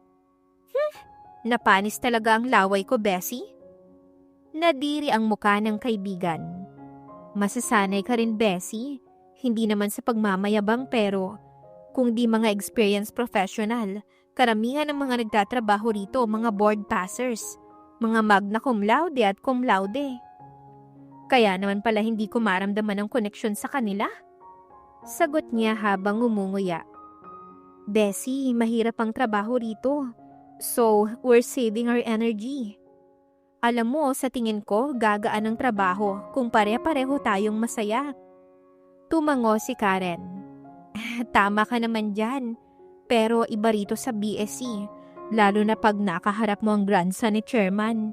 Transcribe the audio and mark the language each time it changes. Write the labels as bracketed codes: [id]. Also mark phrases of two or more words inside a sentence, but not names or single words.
[tl] Napanis talaga ang laway ko, Bessie. Nadiri ang muka ng kaibigan. Masasanay ka rin, Bessie. Hindi naman sa pagmamayabang pero kung di mga [en] experienced professional, [tl] karamihan ng mga nagtatrabaho rito mga [en] board passers, [tl] mga [la] magna cum laude [tl] at [la] cum laude. [tl] Kaya naman pala hindi ko maramdaman ang koneksyon sa kanila. Sagot niya habang umunguya. Bessie, mahirap ang trabaho rito. [en] So, we're saving our energy. [tl] Alam mo, sa tingin ko, gagaan ang trabaho kung pare-pareho tayong masaya. Tumango si Karen. Tama ka naman dyan. Pero iba rito sa BSC, lalo na pag nakaharap mo ang grandson ni chairman.